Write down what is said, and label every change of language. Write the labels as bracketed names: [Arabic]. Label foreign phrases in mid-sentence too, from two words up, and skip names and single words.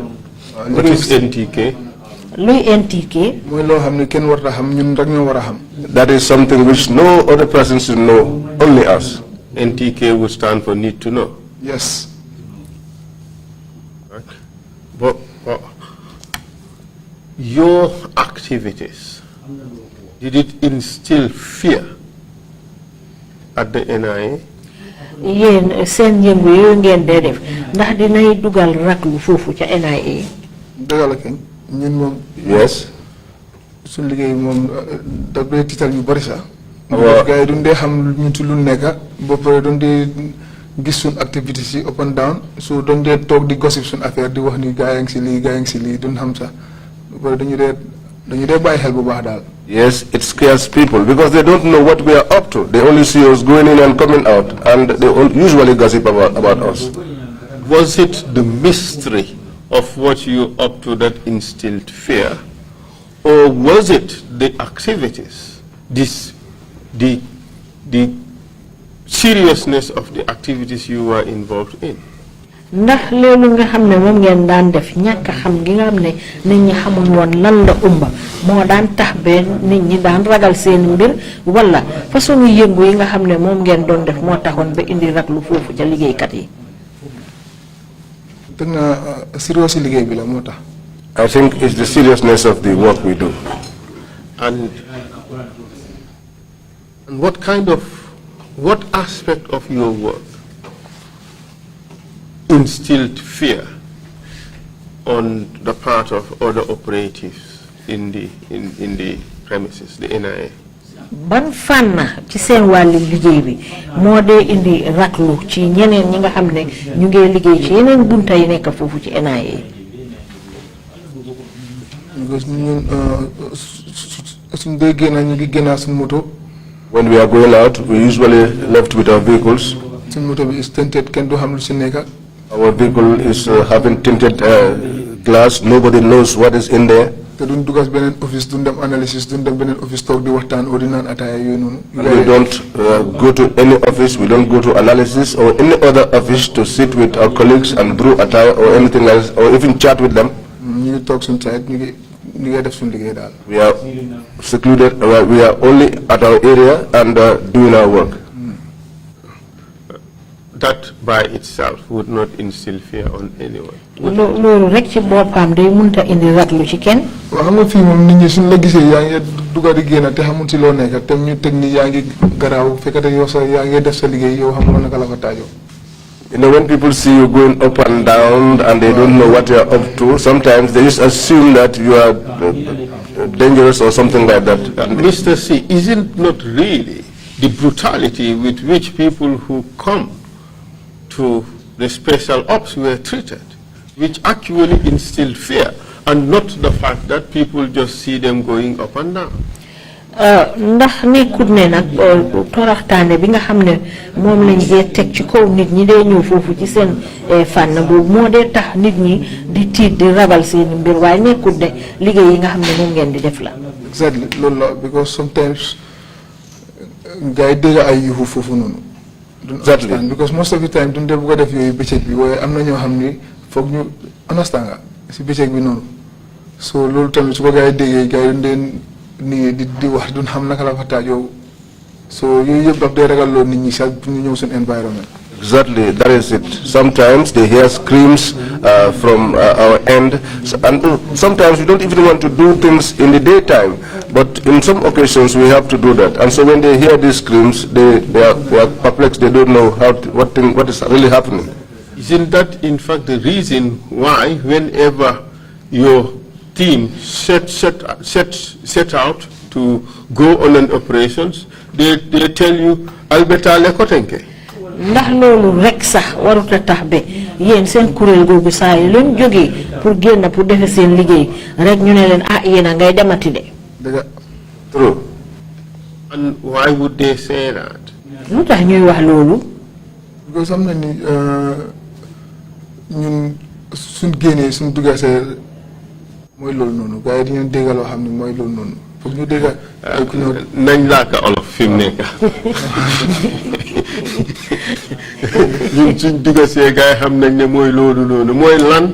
[English] What is NTK? [Wolof] Luy NTK? mooy loo xam ne kenn warta xam ñun rek ñoo war a xam. [English] That is something which no other person should know, only us. NTK would stand for need to know. Yes. Right. But your activities, did it instill fear at the NIA? [Wolof] Yéen seen yëngu yooyu ngeen dee def ndax dinay dugal raklu foofu ca NIA. dëgg la kañ ñun moom. [English] Yes. [Wolof] suñu liggéey moom daf dee tiital ñu bari sax. gars yi duñ dee xam ñun ci lu nekk ba pare duñ dee gis suñ activities yi [English] up and down [Wolof] so dañ dee toog di gossip suñ affaire di wax ni gaa yaa ngi si lii gaa yaa ngi si lii duñ xam sax ba dañu dee bàyyi xel bu baax daal. [English] Yes, it scares people because they don't know what we are up to. They only see us going in and coming out, and they usually gossip about us. Was it the mystery of what you're up to that instilled fear, or was it the activities, the seriousness of the activities you were involved in? [Wolof] ndax loolu nga xam ne moom ngeen daan def ñàkk xam gi nga xam ne nit ñi xamuñ woon lan la umba moo daan tax ba nit ñi daan ragal seen mbir wala façon yëngu yi nga xam ne moom ngeen doon def moo taxoon ba indi raglu foofu ca liggéeykat yi. dëgg na sérieux si liggéey bi la moo tax. [English] I think it's the seriousness of the work we do. And what aspect of your work instilled fear on the part of other operatives in the premises, the NIA? [Wolof] ban fànn ci seen wàllu liggéey bi moo dee indi raklu ci ñeneen ñi nga xam ne ñu ngi liggéey ci yeneen bunta yi nekk foofu ci NIA. because ñun suñ dee génn ñu ngi génn suñ moto. [English] When we are going out, we usually left with our vehicles. [Wolof] suñ moto bi [English] is tinted [Wolof] kenn du xam lu si nekk. [English] Our vehicle is having tinted glass. Nobody knows what is in there. [Wolof] te duñ dugg si beneen office duñ dem analysis duñ dem beneen office toog di waxtaan o di naan ataaya yooyu noonu. [English] We don't go to any office. We don't go to analysis or any other office to sit with our colleagues and brew attire or anything else, or even chat with them. [Wolof] ñu ngi toog suñ side ñu ngi def suñ liggéey daal. [English] We are secluded. We are only at our area and doing our work. That by itself would not instill fear on anyone. [Wolof] loolu rek ci boppam day mënta indi raglu ci kenn. waaw xam nga fii moom nit ñi suñ la gisee yaa ngi dugga di génn te xamul si loo nekk te ñu teg ni yaa ngi garaaw fekkate yow sax yaa ngi def sa liggéey yow xamuloo naka la ko taajoo. [English] You know, when people see you going up and down and they don't know what you are up to, sometimes they just assume that you are dangerous or something like that. Mr. C, isn't not really the brutality with which people who come to the special ops were treated, which actually instilled fear, and not the fact that people just see them going up and down? [Wolof] ndax nekkut ne nag toroxtaane bi nga xam ne moom lañ dee teg ci kaw nit ñi dee ñëw foofu ci seen fànn boobu moo dee tax nit ñi di tiit di ragal seen mbir waaye nekkut ne liggéey yi nga xam ne moom ngeen di def la. Exactly loolu la because sometimes gars yi dégg ay yuuxu foofu noonu. [English] Exactly. Because most of the time [Wolof] duñ dee bëgg a def yooyu bëccëg bi waaye am na ñoo xam ni foog ñu understand nga si bëccëg bi noonu so loolu tamit su ko gars yi déggee gars yi duñ dee nii di wax duñ xam naka la fa taajoo so yooyu yëpp daf dee ragal loolu nit ñi sax pour ñu ñëw seen environment. [English] Exactly, that is it. Sometimes they hear screams from our end, and sometimes we don't even want to do things in the daytime, but in some occasions we have to do that. And so when they hear these screams, they are perplexed. They don't know what is really happening. Isn't that in fact the reason why whenever your team set out to go on an operations, they tell you Alberta Lekotenke? [Wolof] ndax loolu rek sax warut a tax ba yéen seen kuréel googu saa yi luñ jógee pour génn pour defe seen liggéey rek ñu ne leen ah yéen a ngay demati de. dëgg. [English] True. And why would they say that? [Wolof] lu tax ñuy wax loolu. because am na ni ñun suñ génnee suñ dugga see mooy loolu noonu gars yi dañu dégg loo xam ne mooy loolu noonu foog ñu dégg ay ku ñëw nañ laaka olof fi mu nekk ñun suñ dugga see gars yi xam nañ ne mooy loolu noonu mooy lan.